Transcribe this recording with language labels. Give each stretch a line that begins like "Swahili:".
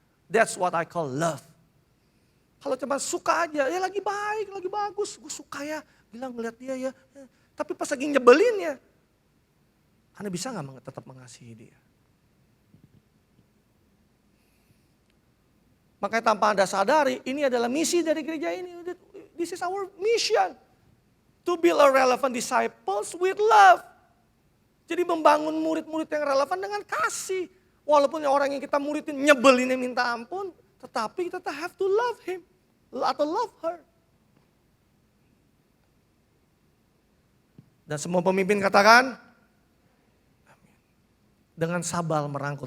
English: That's what I call love.
Indonesian: Kalau cuma suka aja, ya lagi baik, lagi bagus, gue suka ya, bilang ngeliat dia ya. Tapi pas lagi nyebelin ya, Anda bisa gak tetap mengasihi dia? Makanya tanpa Anda sadari, ini adalah misi dari gereja ini.
English: This is our mission. To build a relevant disciples with love.
Indonesian: Jadi membangun murid-murid yang relevan dengan kasih. Walaupun orang yang kita muridin nyebelinnya minta ampun, tetapi kita
English: have to love him
Indonesian: atau
English: love her.
Indonesian: Dan semua pemimpin katakan, amin. Dengan sabar merangkul.